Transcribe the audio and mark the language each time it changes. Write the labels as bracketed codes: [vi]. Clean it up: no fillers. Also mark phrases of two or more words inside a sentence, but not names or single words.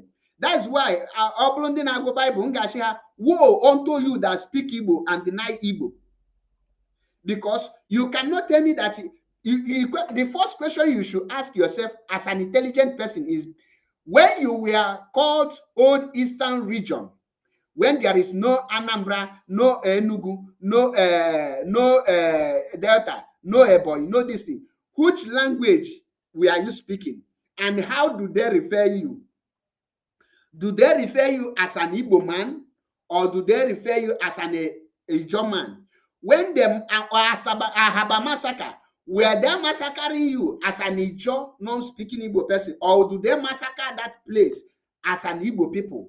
[en] That's why Oblondin Agbo Bible woe unto you that speak Igbo and deny Igbo. Because you cannot tell me that the first question you should ask yourself as an intelligent person is, when you were called Old Eastern Region, when there is no Anambra, no Enugu, no Delta, no Ebonyi, no this thing? Which language are you speaking? And how do they refer you? Do they refer you as an Igbo man, or do they refer you as an Ijaw man? When the Ahaba massacre, were they massacring you as an Ijaw non-speaking Igbo person, or do they massacre that place as an Igbo people?